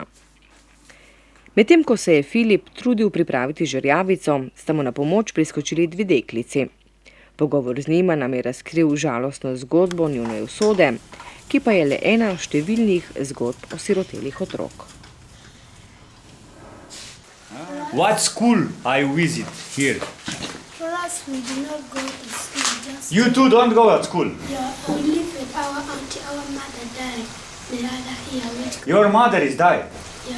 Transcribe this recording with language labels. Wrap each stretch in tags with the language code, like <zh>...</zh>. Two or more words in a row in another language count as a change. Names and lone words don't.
<sl>Medtem ko se je Filip trudil pripraviti žerjavico, sta mu na pomoč priskočili dve deklici. Pogovor z njima nam je razkril žalostno zgodbo njune usode, ki pa je le ena številnih zgodb osirotelih otrok.</sl> <en>What school I visit here? For us, we do not go to school. Just You two don't go at school. yeah, we live with our auntie. Our mother died. The other here, which Your mother is died. yeah,</en>